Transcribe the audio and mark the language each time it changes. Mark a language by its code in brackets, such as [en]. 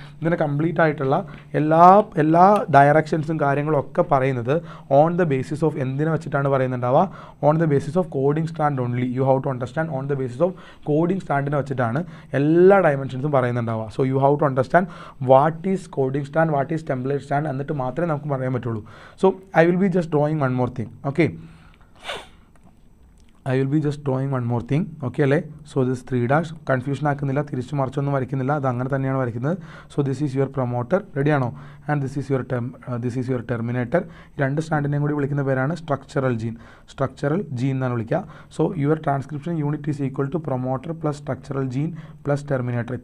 [ml] ഇതിൻ്റെ കംപ്ലീറ്റ് ആയിട്ടുള്ള എല്ലാ ഡയറക്ഷൻസും കാര്യങ്ങളും ഒക്കെ പറയുന്നത് ഓൺ ദ ബേസിസ് ഓഫ് എന്തിനെ വെച്ചിട്ടാണ് പറയുന്നുണ്ടാവുക? [en] On the basis of coding strand only. You have to understand on the basis of coding [ml] സ്റ്റാൻഡിനെ വെച്ചിട്ടാണ് എല്ലാ ഡയമെൻഷൻസും പറയുന്നുണ്ടാവുക. [en] so you have to understand what is coding strand, what is template strand, [ml] എന്നിട്ട് മാത്രമേ നമുക്ക് പറയാൻ പറ്റുള്ളൂ. [en] So I will be just drawing one more thing. Okay, I will be just drawing one more thing. Okay അല്ലേ? [ml] So this 3 dash confusion ആക്കുന്നില്ല, തിരിച്ചു മറിച്ചൊന്നും വരയ്ക്കുന്നില്ല, അത് അങ്ങനെ തന്നെയാണ് വരയ്ക്കുന്നത്. [en] So this is your promoter. റെഡിയാണോ? And this is your terminator. [ml] രണ്ട് സ്റ്റാൻഡിനെയും കൂടി വിളിക്കുന്ന പേരാണ് സ്ട്രക്ചറൽ ജീൻ എന്നാണ് വിളിക്കുക. [en] So your transcription unit is equal to promoter plus structural gene plus terminator.